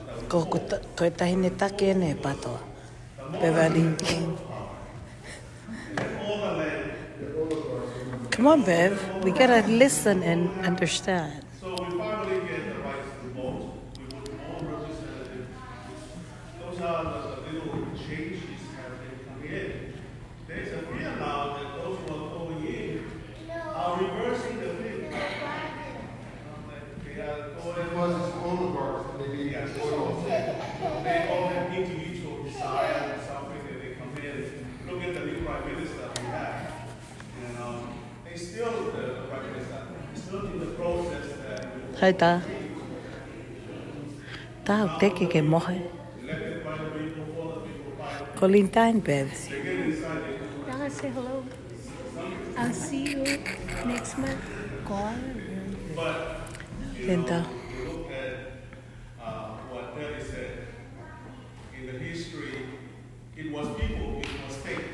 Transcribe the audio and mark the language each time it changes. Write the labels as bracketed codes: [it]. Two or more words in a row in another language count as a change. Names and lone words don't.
[en] Koe tahi ne take ne patoa. Beverly. Come on, Bev. We gotta listen and understand. So we finally get the rights to vote. We want more representatives. Those are the little changes that they come in. There's a fear now that those who are going in are reversing the thing. They are going. Because it's oligarchs, they need oil. They all have individual desire or something that they come in. Look at the new prime minister we have. And they still, the prime minister, still in the process that Hai ta. Ta hau teke ke mohe. elected by the people, for the people, by the Kolintain, Bev. they get inside, they do. Y'all say hello. I'll see you next month. But, Linda. you look at what Terry said. In the history, it was people, it was states.